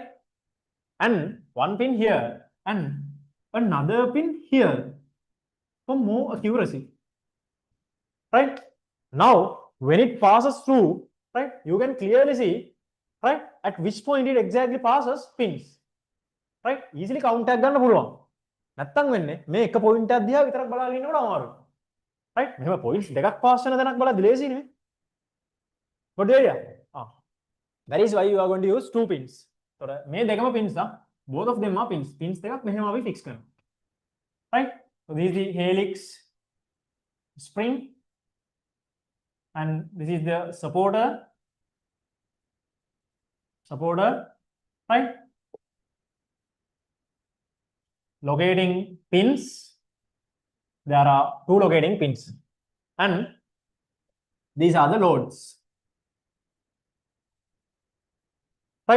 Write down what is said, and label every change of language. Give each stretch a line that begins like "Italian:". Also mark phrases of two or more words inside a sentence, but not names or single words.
English: And one pin here and another pin here for more accuracy, right? Now, when it passes through, right, you can clearly see, right, at which point it exactly passes pins, right? Easily count
Sinhala: එකක් ගන්න පුළුවන්. නැත්තම් වෙන්නේ මේ එක පොයින්ට් එකක් දිහා විතරක් බලාගෙන ඉන්නකොට අමාරුයි. right? මෙහෙම පොයින්ට්ස් දෙකක් පාස් වෙන තැනක් බලද්දි ලේසි නෙමෙයි.
English: Got the idea? That is why you are going to use two pins. So
Sinhala: මේ දෙකම
English: pins ah. Both of them are pins. Pins
Sinhala: දෙකක් මෙහෙම අපි
English: fix කරනවා. Right? So this is the helix spring and this is the supporter, right? Locating pins, there are two locating pins and these are the loads, right?